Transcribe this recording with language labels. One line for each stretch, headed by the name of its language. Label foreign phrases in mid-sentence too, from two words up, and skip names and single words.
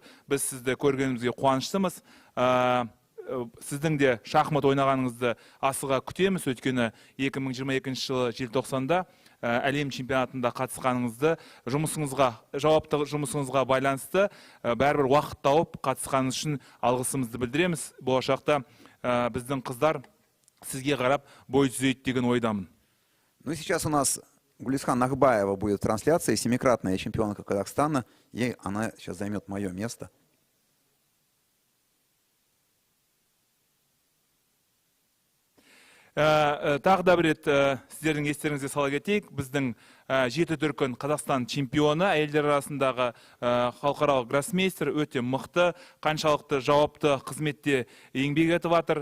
Kazakh: Біз сізді көргенімізге қуаныштымыз. Сіздің де шахмат ойнағаныңызды асыға күтеміз, өйткені 2022 жылы желтоқсанда әлем чемпионатында қатысқаныңызды жауапты жұмысыңызға байланысты бәрібір уақыт тауып қатысқаныңыз үшін алғысымызды білдіреміз. Болашақта біздің қыздар сізге қарап бой түзейді деген ойдамын.
Russian: Ну и сейчас у нас Гулисхан Нахбаева будет в трансляции, семикратная чемпионка Казахстана, и она сейчас займет мое место.
Kazakh: Тағы да бір рет сіздердің естеріңізге сала кетейік, біздің 7 дүркін Қазақстан чемпионы, әйелдер арасындағы халықаралық гроссмейстер, өте мықты, қаншалықты жауапты қызметте еңбек етіп жатыр.